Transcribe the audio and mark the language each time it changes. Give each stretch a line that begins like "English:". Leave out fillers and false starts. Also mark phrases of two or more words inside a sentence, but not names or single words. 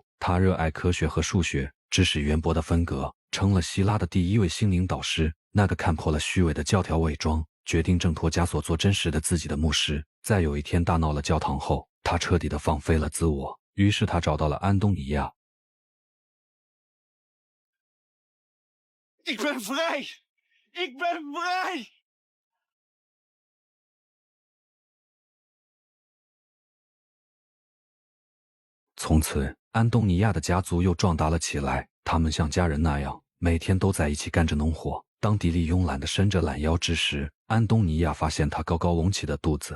Chinese: 他热爱科学和数学，知识渊博的芬格成了希拉的第一位心灵导师。那个看破了虚伪的教条伪装，决定挣脱枷锁做真实的自己的牧师，在有一天大闹了教堂后，他彻底的放飞了自我。于是他找到了安东尼亚。
Dutch: Ik ben vrij! Ik ben vrij!
Chinese: 从此，安东尼亚的家族又壮大了起来。他们像家人那样，每天都在一起干着农活。当迪利慵懒地伸着懒腰之时，安东尼亚发现他高高隆起的肚子。